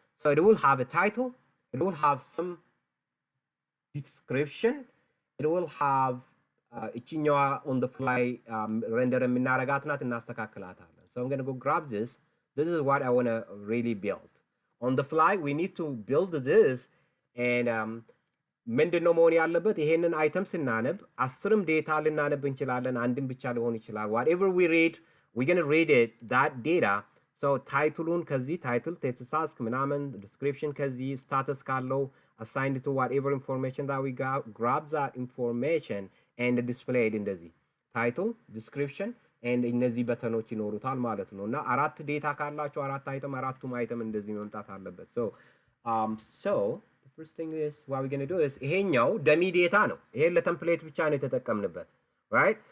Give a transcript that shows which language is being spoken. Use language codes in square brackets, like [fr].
[en] So it will have a title, it will have some description, it will have እቺኛዋ on the fly render [am] የምናረጋት ናት እናስተካክላታለን. [en] So I'm going to go grab this. This is what I want to really build. On the fly we need to build this, and [am] ምንድነው መሆን ያለበት? ይሄንን አይተም ስናነብ 10ም ዴታ ልናነብ እንችላለን፣ አንድም ብቻ ሊሆን ይችላል. [en] whatever we read, we're going to read it, that data. So [am] ታይትሉን ከዚህ ታይትል ቴስት ታስክ ምናምን [en] description ከዚህ status ካለው assigned to whatever information that we got, grab that information and display it እንደዚህ title, description and [am] እነዚህ በተኖች ይኖሩታል ማለት ነው። እና አራት ዴታ ካላችሁ አራት አይተም አራቱም አይተም እንደዚህ መምጣት አለበት። [en] So first thing is what we're going to do is ይሄኛው dummy data [am] ነው። ይሄን ለቴምፕሌት ብቻ ነው የተጠቀምንበት, [en] right?